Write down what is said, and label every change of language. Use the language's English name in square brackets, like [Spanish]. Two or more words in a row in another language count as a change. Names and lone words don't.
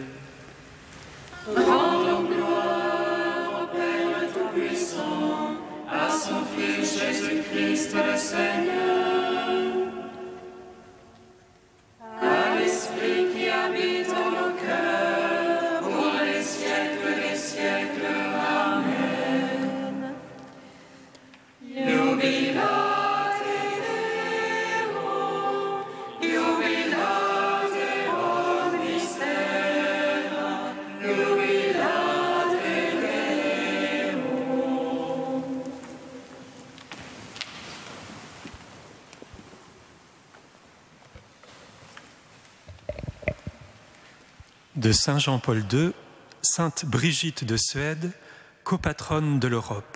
[French] Rendons gloire au Père Tout-Puissant, à son Fils Jésus-Christ le Seigneur, à l'Esprit qui habite en nos cœurs, pour les siècles des siècles. Amen. [Latin] Jubilate Deo, jubilate omnis terra, jubilate Deo. [French] De Saint Jean-Paul II, Sainte Brigitte de Suède, copatronne de l'Europe.